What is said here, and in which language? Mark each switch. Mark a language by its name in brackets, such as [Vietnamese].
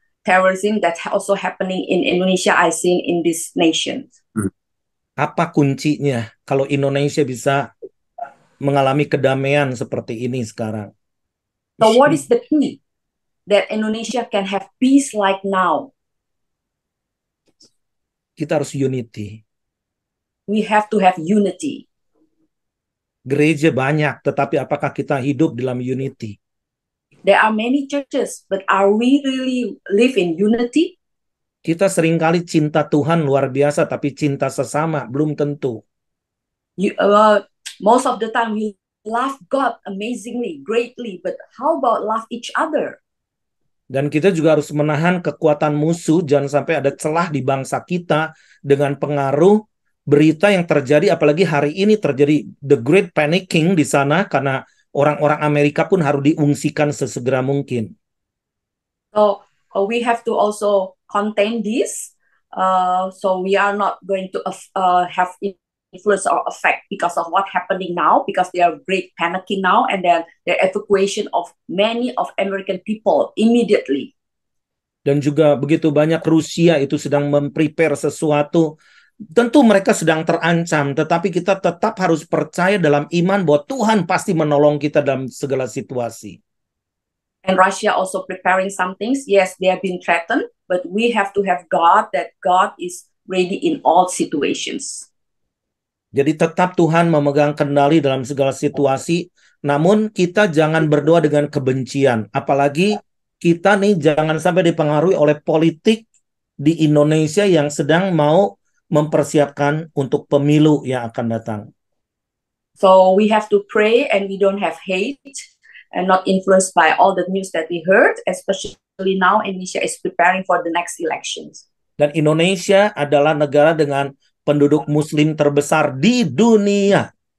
[English] Terrorism that's also happening in Indonesia, I see in this nation. [Indonesian] Apa kuncinya kalau Indonesia bisa mengalami kedamaian seperti ini sekarang? [English] So what is the key that Indonesia can have peace like now? [Indonesian] Kita harus unity. [English] We have to have unity. [Indonesian] Gereja banyak, tetapi apakah kita hidup dalam unity? [English] There are many churches, but are we really live in unity? [Indonesian] Kita seringkali cinta Tuhan luar biasa, tapi cinta sesama belum tentu. [English] Most of the time we love God amazingly, greatly, but how about love each other? [Indonesian] Dan kita juga harus menahan kekuatan musuh, jangan sampai ada celah di bangsa kita dengan pengaruh berita yang terjadi, apalagi hari ini terjadi [English] the great panicking [Indonesian] di sana karena orang-orang Amerika pun harus diungsikan sesegera mungkin. [English] So we have to also contain this. So we are not going to have influence or effect because of what happening now, because they are great panicking now, and then the evacuation of many of American people immediately. [Indonesian] Dan juga begitu banyak Rusia itu sedang memprepare sesuatu. Tentu mereka sedang terancam, tetapi kita tetap harus percaya dalam iman bahwa Tuhan pasti menolong kita dalam segala situasi. [English] And Russia also preparing some things. Yes, they have been threatened, but we have to have God, that God is ready in all situations. [Indonesian] Jadi tetap Tuhan memegang kendali dalam segala situasi, namun kita jangan berdoa dengan kebencian. Apalagi kita nih jangan sampai dipengaruhi oleh politik di Indonesia yang sedang mau mempersiapkan untuk pemilu yang akan datang. [English] So we have to pray and we don't have hate and not influenced by all the news that we heard, especially now Indonesia is preparing for the next elections. [Indonesian] Dan Indonesia adalah negara dengan penduduk muslim terbesar di dunia.